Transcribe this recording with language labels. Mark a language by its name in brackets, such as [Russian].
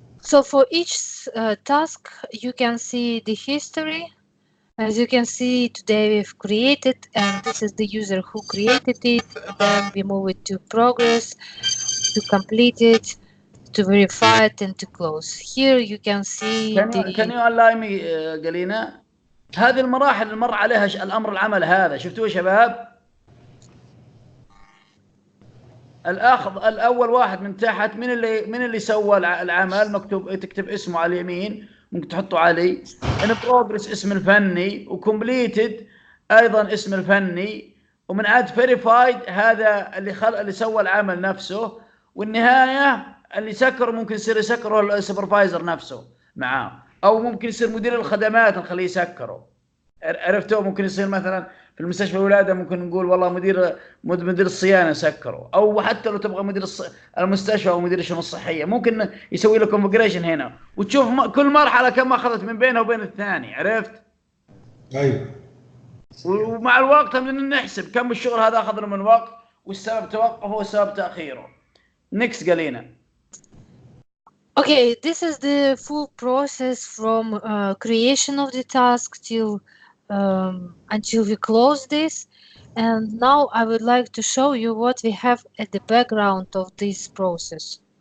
[English] So for each task you can see the history As you can see, today we've created, and this is the user who created it. Then we move it to progress, to complete it, to verify it, and to close. Here you can see Can you allow me [Arabic] قلينا؟ هذه المراحل اللي مر عليها الامر العمل هذا، شفتوه يا شباب؟ الاول واحد من تحت، من اللي سوى العمل؟ مكتوب، تكتب اسمه على اليمين، ممكن تحطه علي. ان بروجرس اسم الفني، وكومبليتد ايضا اسم الفني، ومن عاد فيريفايد هذا اللي سوى العمل نفسه، والنهايه اللي سكر ممكن يصير يسكره السوبرفايزر نفسه معاه، او ممكن يصير مدير الخدمات نخليه يسكره. عرفتوا؟ ممكن يصير مثلا في المستشفى الولاده ممكن نقول والله مدير الصيانه سكره، او حتى لو تبغى مدير المستشفى او مدير الشؤون الصحيه ممكن يسوي له كونفجريشن هنا، وتشوف كل مرحله كم اخذت من بينها وبين الثاني. عرفت؟ ايوه. ومع الوقت نحسب كم الشغل هذا اخذ له من وقت، والسبب توقفه والسبب تاخيره. [English] Next قالينا. Okay, this is the full process from creation of the task till until we close this. And now I would like to show you what we have at the background of this process.